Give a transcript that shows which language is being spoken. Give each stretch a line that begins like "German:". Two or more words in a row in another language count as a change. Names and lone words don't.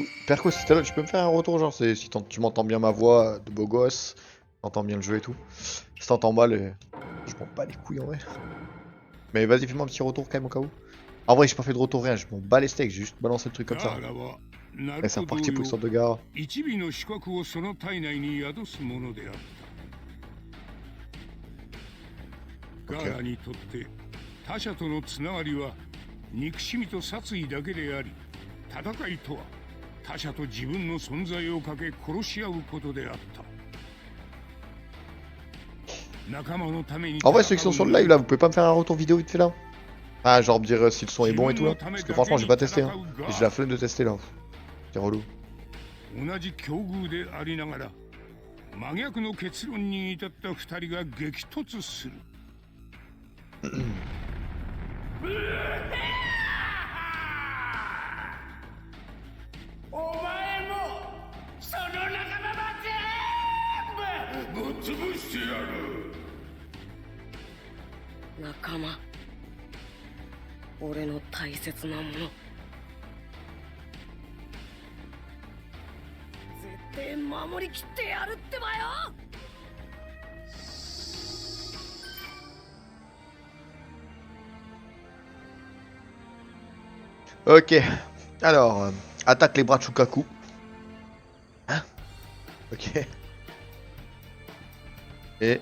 French: Perco, si t'es là, tu peux me faire un retour, genre, si tu m'entends bien ma voix de beau gosse, t'entends bien le jeu et tout. Si t'entends mal, je m'en bats les couilles en vrai. Mais vas-y, fais-moi un petit retour quand même au cas où. En vrai, j'ai pas fait de retour, rien, je m'en bats les steaks, j'ai juste balancé le truc comme ça. Et c'est reparti pour l'histoire de gare.
Japanese: ガーラにとって他者とのつながりは憎しみと殺意だけであり、戦いとは他者と自分の存在をかけ殺し合うことであった。
French: En vrai, ceux qui sont sur le live là, vous pouvez pas me faire un retour vidéo vite fait là? Ah, genre me dire si le son est bon et tout là? Parce que franchement, j'ai pas testé, hein. Et j'ai la flemme de tester là. C'est relou.
Japanese: 同じ境遇でありながら真逆の結論に至った二人が激突する。お前もその仲間ま全部ぶっ潰してやる。仲間、俺の大切なもの。絶対守りきってやるってばよ。
French: Ok, alors, attaque les bras de Shukaku. Hein? Ok. Et...